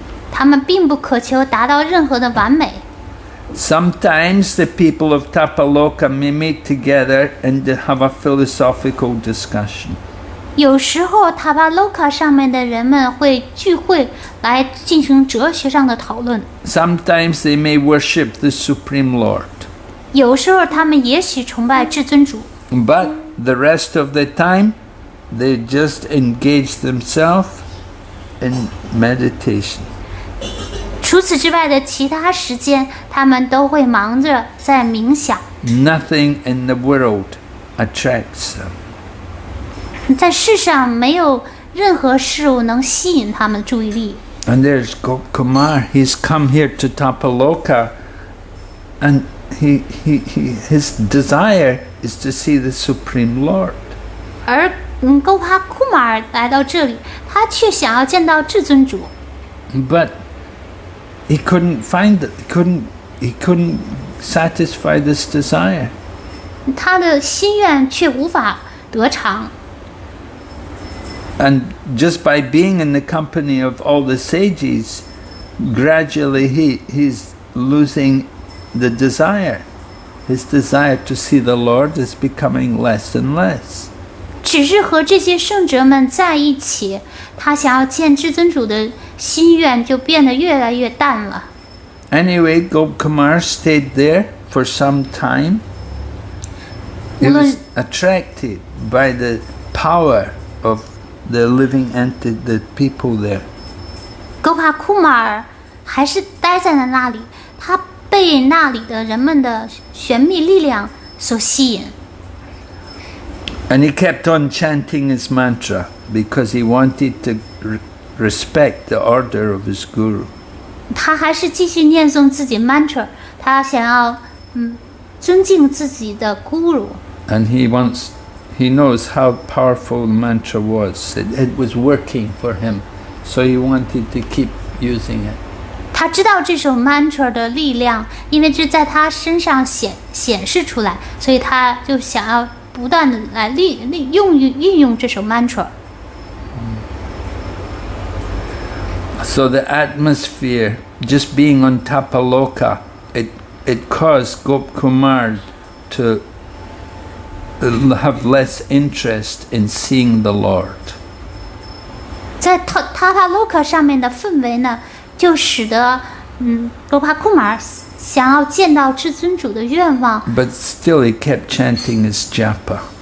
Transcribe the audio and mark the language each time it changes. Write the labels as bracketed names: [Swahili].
[Chinese] 他们并不渴求达到任何的完美。 [English] Sometimes the people of Tapaloka may meet together and have a philosophical discussion. [Chinese] 有时候塔巴洛卡上面的人们会聚会来进行哲学上的讨论。 [English] Sometimes they may worship the Supreme Lord. [Chinese] 有时候他们也许崇拜至尊主。 [English] But the rest of the time, they just engage themselves in meditation. [Chinese] 除此之外的其他时间，他们都会忙着在冥想。 [English] Nothing in the world attracts them. [Chinese] 在世上没有任何事物能吸引他们的注意力。 [English] And there's Gopkumar. He's come here to Tapaloka, and his desire is to see the Supreme Lord. [Chinese] 而勾帕库马尔来到这里，他却想要见到至尊主。 [English] But he couldn't find it. He couldn't satisfy this desire. [Chinese] 他的心愿却无法得偿。 [English] And just by being in the company of all the sages, gradually he's losing the desire. His desire to see the Lord is becoming less and less. [Chinese] 只是和这些圣者们在一起，他想要见至尊主的心愿就变得越来越淡了。 [English] Anyway, Gopkumar stayed there for some time. He was attracted by the power of the living entity, the people there. [Chinese] 勾帕库马尔还是待在了那里，他被那里的人们的玄秘力量所吸引。 [English] And he kept on chanting his mantra because he wanted to respect the order of his guru. [Chinese] 他还是继续念诵自己 mantra， 他想要尊敬自己的 guru。 [English] And he knows how powerful the mantra was. It was working for him, so he wanted to keep using it. [Chinese] 他知道这首 mantra 的力量，因为这在他身上显示出来，所以他就想要不断的来运用这首 mantra。 [English] So the atmosphere, just being on Tapaloka, it caused Gopkumar to have less interest in seeing the Lord. [Chinese] 在塔洛克上面的氛围呢，就使得罗帕库玛想要见到至尊主的愿望。 [English] But still, he kept chanting his japa.